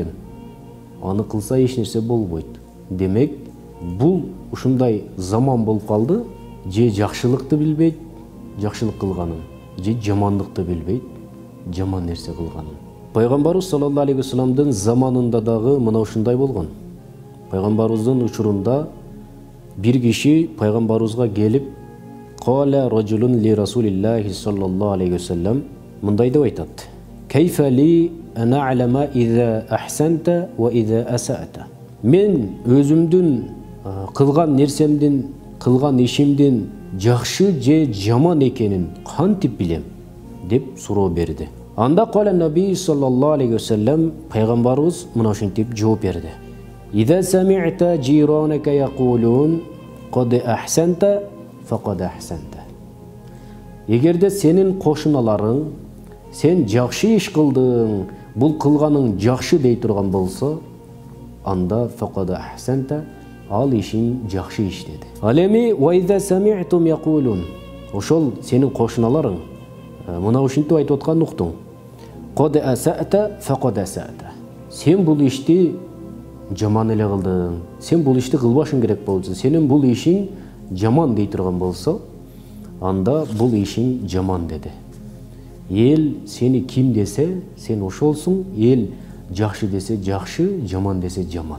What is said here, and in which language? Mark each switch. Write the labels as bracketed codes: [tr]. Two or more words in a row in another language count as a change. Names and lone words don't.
[ky] Аны кылса эч нерсе болбойт. Демек, бул ушундай заман болуп калды, же жакшылыкты билбейт, жакшылык кылганын, же жамандыкты билбейт, жаман нерсе кылганын. Пайгамбарыбыз [ar] صلى الله عليه وسلم دين [ky] заманында дагы мына ушундай болгон. Пайгамбарыбыздын учурунда бир киши пайгамбарыбызга келип, [ar] "قال رجل لرسول الله صلى الله عليه وسلم" [ky] мындай деп айтат: [ar] "كيف لي أن أعلم إذا أحسنت وإذا أسأت?" [ky] Мен өзүмдүн кылган нерсемдин, кылган ишимдин жакшы же жаман экенин кантип билем деп суроо берди. Анда [ar] قال النبي صلى الله عليه وسلم [ky] пайгамбарыбыз мына ушинтип жооп берди: [ar] "إذا سمعت جيرانك يقولون قد أحسنت فقد أحسنت." [ky] Эгерде сенин кошуналарың сен жакшы иш кылдың, бул кылганың жакшы дей турган болсо, анда [ar] فقد أحسنت, [ky] ал ишин жакшы иш деди. Ал эми [ar] وإذا سمعتم يقولون, [ky] ошол сенин кошуналарың мына ушинтип айтып атканын уктуң. [ar] قد أسأت فقد أسأت. [ky] Сен бул ишти жаман эле кылдың, сен бул ишти кылбашың керек болчу, сенин бул ишиң жаман дей турган болсо, анда бул ишиң жаман деди. Эл сени ким десе, сен ошолсуң, эл жакшы десе жакшы, жаман десе жаман.